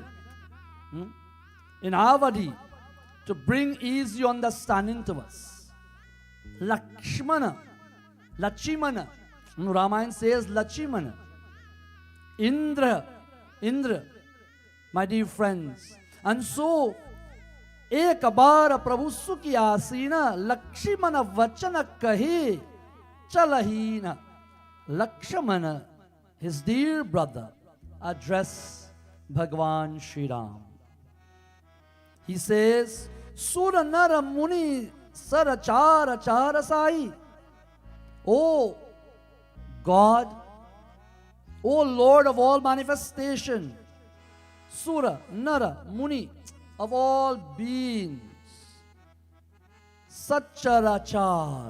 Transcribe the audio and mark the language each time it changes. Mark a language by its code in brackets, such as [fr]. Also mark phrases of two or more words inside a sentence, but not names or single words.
[en] In Avadi, to bring easy understanding to us. Lakshmana, Lachimana. Ramayana says Lachimana. Indra, my dear friends. And so, [awa] एक बार प्रभु सुखी आसीना लक्ष्मण वचन कहे चलहीन. [en] Lakshmana, his dear brother, address Bhagwan Shri Ram. He says, [awa] सुर नर मुनि सराचर चरसाई. [en] O God, O Lord of all manifestation, [awa] सुर नर मुनि, [en] of all beings, Satcharachar.